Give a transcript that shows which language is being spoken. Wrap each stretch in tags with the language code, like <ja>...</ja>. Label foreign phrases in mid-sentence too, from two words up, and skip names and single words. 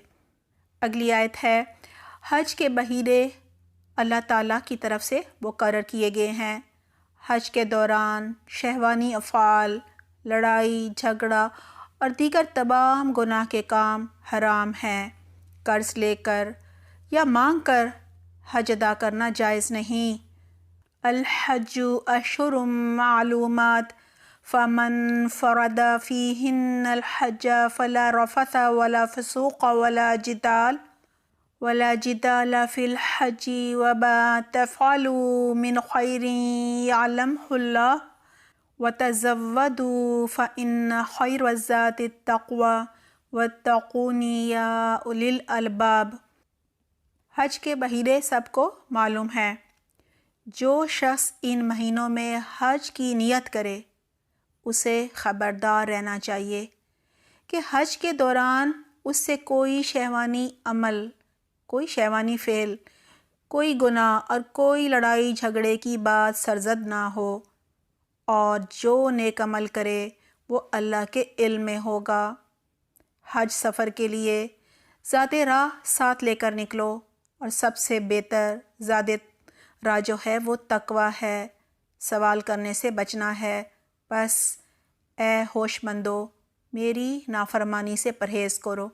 <ur>اگلی آیت ہے، حج کے مہینے اللہ تعالیٰ کی طرف سے مقرر کیے گئے ہیں. حج کے دوران شہوانی افعال، لڑائی جھگڑا اور دیگر تمام گناہ کے کام حرام ہیں. قرض لے کر یا مانگ کر حج ادا کرنا جائز نہیں.</ur> <ar>الحج أشهر معلومات فمن فرض فيهن الحج فلا رفث ولا فسوق ولا جدال في الحج وما تفعلوا من خير يعلمه الله وتزودوا فإن خير الزاد التقوى واتقون يا أولي الألباب.</ar> <ur>حج کے مہینے سب کو معلوم ہے. جو شخص ان مہینوں میں حج کی نیت کرے اسے خبردار رہنا چاہیے کہ حج کے دوران اس سے کوئی شہوانی عمل، کوئی شہوانی فعل، کوئی گناہ اور کوئی لڑائی جھگڑے کی بات سرزد نہ ہو، اور جو نیک عمل کرے وہ اللہ کے علم میں ہوگا۔ حج سفر کے لیے ذات راہ ساتھ لے کر نکلو، اور سب سے بہتر ذات راہ جو ہے وہ تقوی ہے، سوال کرنے سے بچنا ہے۔ بس اے ہوش مندو، میری نافرمانی سے پرہیز کرو۔</ur>